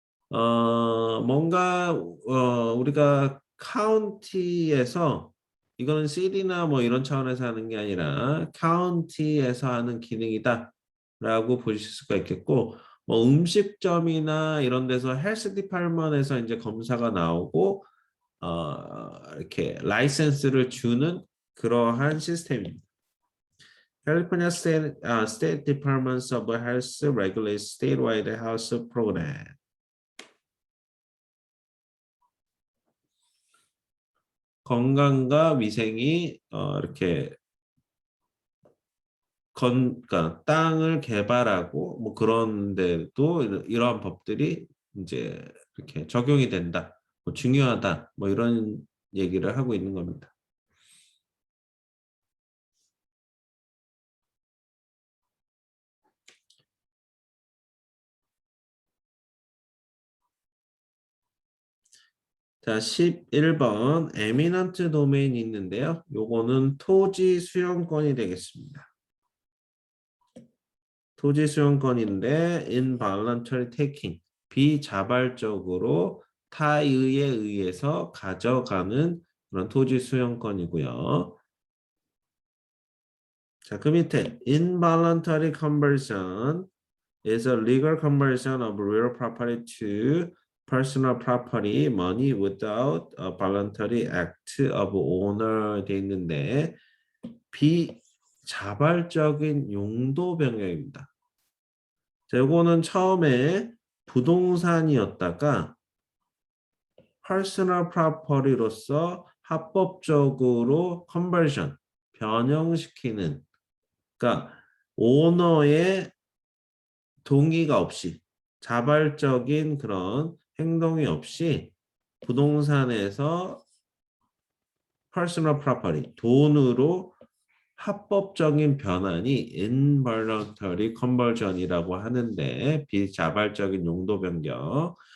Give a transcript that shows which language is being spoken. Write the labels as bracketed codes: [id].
[ko] 뭔가 우리가 카운티에서 이거는 시티나 뭐 이런 차원에서 하는 게 아니라 카운티에서 하는 기능이다라고 보실 수가 있겠고 뭐 음식점이나 이런 데서 헬스 디파트먼트에서 이제 검사가 나오고 이렇게 라이센스를 주는 그러한 시스템입니다. [en] California State Departments of Health regulates statewide health program. [ko] 건강과 위생이 이렇게 그러니까 땅을 개발하고 뭐 그런 데도 이러한 법들이 이제 이렇게 적용이 된다. 뭐 중요하다. 뭐 이런 얘기를 하고 있는 겁니다. 자, 11번 에미넌트 도메인이 있는데요. 요거는 토지 수용권이 되겠습니다. 토지 수용권인데 [en] involuntary taking, [ko] 비자발적으로 타의에 의해서 가져가는 그런 토지 수용권이고요. [en] 자, 그 밑에 involuntary conversion is a legal conversion of real property to personal property money without a voluntary act of owner [ko] 돼 있는데 비자발적인 용도 변경입니다. 자, 요거는 처음에 부동산이었다가 personal property로서 합법적으로 컨버전 변형시키는, 그러니까 오너의 동의가 없이 자발적인 그런 행동이 없이 부동산에서 personal property, 돈으로 합법적인 변환이 involuntary conversion이라고 하는데 비자발적인 용도 변경.